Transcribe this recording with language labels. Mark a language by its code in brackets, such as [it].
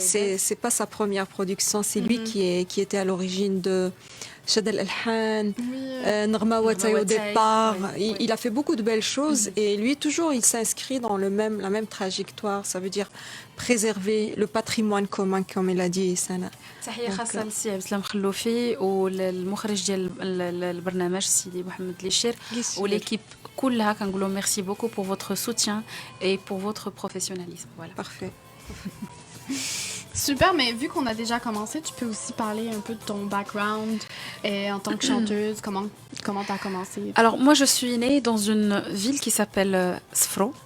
[fr] c'est pas sa première production, c'est lui qui était à l'origine de Shad al-Alhan, Narma Watay au départ. Il a fait beaucoup de belles choses et lui, toujours, il s'inscrit dans la même trajectoire. Ça veut dire préserver le patrimoine commun, comme il a dit, Sana. [ar] تحية خاصة للسي عبد السلام خلوفي والمخرج ديال البرنامج سيدي محمد ليشير وليكيب كلها كنقولوا ميرسي بوكو [fr] pour votre soutien et pour votre professionnalisme. Voilà. Parfait. Super, mais vu qu'on a déjà commencé, tu peux aussi parler un peu de ton background en tant que chanteuse, comment tu as commencé? Alors moi je suis née dans une ville qui s'appelle Sfro.